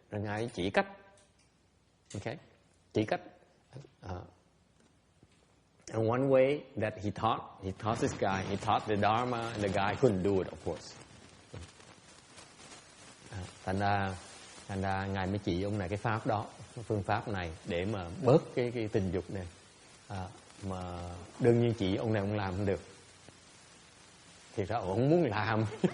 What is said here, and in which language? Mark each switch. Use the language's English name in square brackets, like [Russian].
[Vietnamese] Rồi Ngài chỉ cách, [English] okay, [Vietnamese] chỉ cách. [English] And one way that he taught this guy, he taught the Dharma, and the guy couldn't do it, of course. [Vietnamese] Thành ra Ngài mới chỉ ông này cái pháp đó, phương pháp này để mà bớt cái tình dục này. Mà đương nhiên chỉ ông này ông làm không được. Thì ra ông muốn làm.